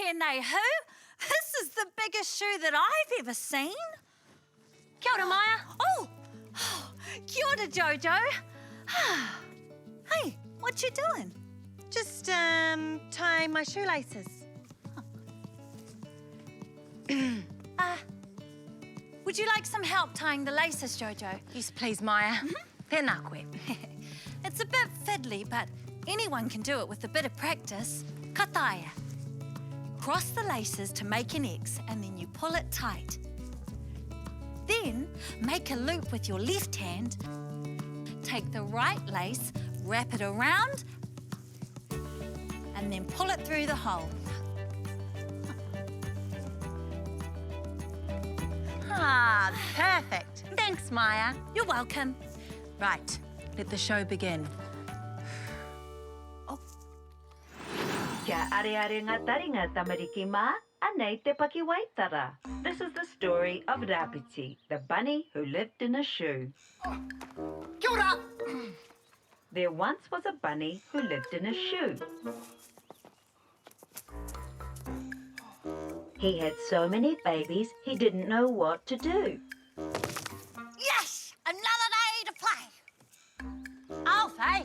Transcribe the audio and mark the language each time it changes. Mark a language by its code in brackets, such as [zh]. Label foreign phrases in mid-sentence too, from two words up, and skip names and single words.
[en] Hey, who? This is the biggest shoe that I've ever seen. [mi] Kia ora, Maya. Oh, kia ora, [en] Jojo. Hey, what you doing? Just tying my shoelaces. Would you like some help tying the laces, Jojo? Yes, please, Maya. [mi] Tēnā koe. [en] It's a bit fiddly, but anyone can do it with a bit of practice. [mi] Ka taia. [en] Cross the laces to make an X, and then you pull it tight. Then make a loop with your left hand. Take the right lace, wrap it around, and then pull it through the hole. Ah, perfect. Thanks, Maya. You're welcome. Right, let the show begin. [mi] Kia are ngā taringa tamariki mā, anei te pakiwaitara. [en] This is the story of Rapiti, the bunny who lived in a shoe. [mi] Kia ora! [en] There once was a bunny who lived in a shoe. He had so many babies, he didn't know what to do. Yes! Another day to play. I'll say.